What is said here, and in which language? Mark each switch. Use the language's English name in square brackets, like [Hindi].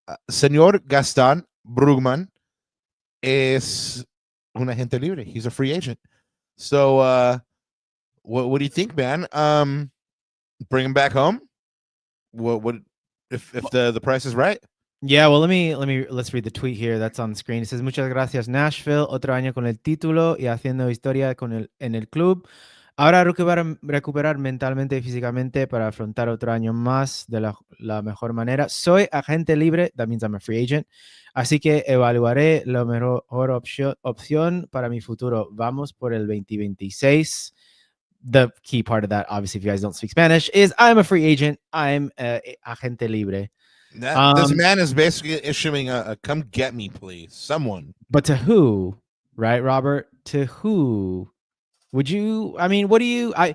[English] Senor Gaston Brugman is [Spanish] un agente libre. [English] He's a free agent. So, what do you think, man? Bring him back home. What if the price is right? Yeah, well, let's read the tweet here that's on the screen. It says, [Spanish] muchas gracias Nashville, otro año con el título y haciendo historia en el club. Ahora recuperar mentalmente y físicamente para afrontar otro año más de la mejor manera. Soy agente libre, [English] that means I'm a free agent, [Spanish] así que evaluaré la mejor opción para mi futuro. Vamos por el 2026. [English] The key part of that, obviously, if you guys don't speak Spanish, is I'm a free agent. I'm [Spanish] agente libre. [English] This man is basically issuing a "come get me, please," someone. But to who, right, Robert? To who would you? I mean, what do you?